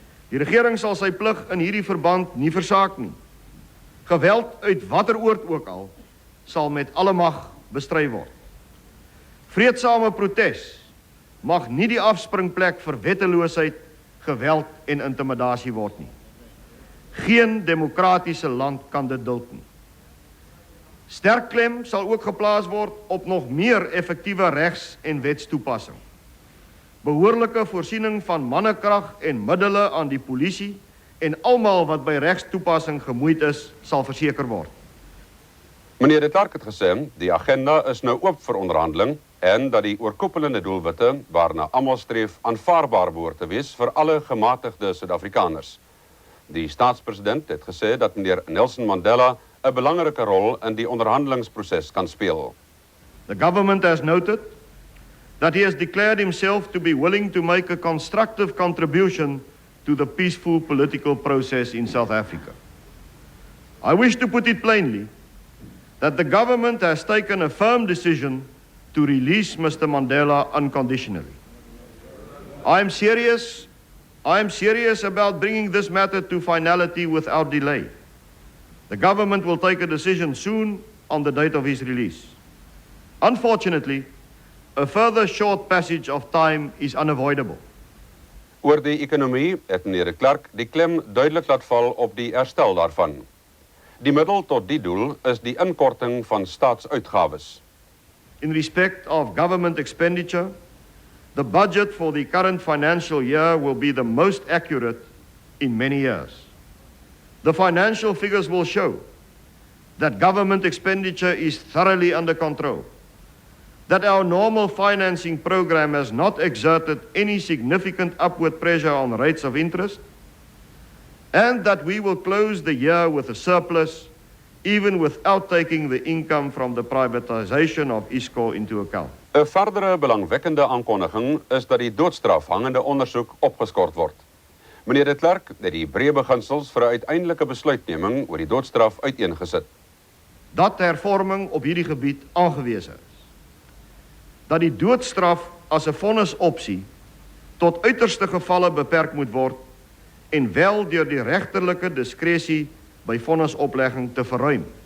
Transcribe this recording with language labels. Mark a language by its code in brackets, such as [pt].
[af] Die regering sal sy plig in hierdie verband nie versaak nie. Geweld uit watter oord ook al sal met alle mag bestry word. Vreedsame protes mag nie die afspringplek vir wetteloosheid, geweld en intimidasie word nie. Geen demokratiese land kan dit duld nie. Sterk klem sal ook geplaas word op nog meer effektiewe regs- en wetstoepassing. Behoorlike voorsiening van mannekrag en middele aan die polisie en almal wat by regstoepassing gemoeid is, sal verseker word. Meneer De Klerk het gesê, die agenda is nou oop vir onderhandeling en dat die oorkoepelende doelwitte waarna almal streef aanvaarbaar behoort te wees vir alle gematigde Suid-Afrikaners. Die staatspresident het gesê dat meneer Nelson Mandela 'n belangrike rol in die onderhandelingsproses kan speel. [en] The government has noted that he has declared himself to be willing to make a constructive contribution to the peaceful political process in South Africa. I wish to put it plainly that the government has taken a firm decision to release Mr. Mandela unconditionally. I am serious about bringing this matter to finality without delay. The government will take a decision soon on the date of his release. Unfortunately, a further short passage of time is unavoidable. [af] Oor die ekonomie het meneer De Klerk die klem duidelik laat val op die herstel daarvan. Die middel tot die doel is die inkorting van staatsuitgawes. [en] In respect of government expenditure, the budget for the current financial year will be the most accurate in many years. The financial figures will show that government expenditure is thoroughly under control, that our normal financing program has not exerted any significant upward pressure on rates of interest, and that we will close the year with a surplus even without taking the income from the privatization of ISCO into account. [af] 'n Verdere belangwekkende aankondiging is dat die doodstraf hangende ondersoek opgeskort word. Meneer De Klerk het die breë beginsels vir 'n uiteindelike besluitneming oor die doodstraf uiteengesit. Dat hervorming op hierdie gebied aangewese is. Dat die doodstraf as 'n vonnisopsie tot uiterste gevalle beperk moet word en wel deur die regterlike diskresie by vonnisoplegging te verruim.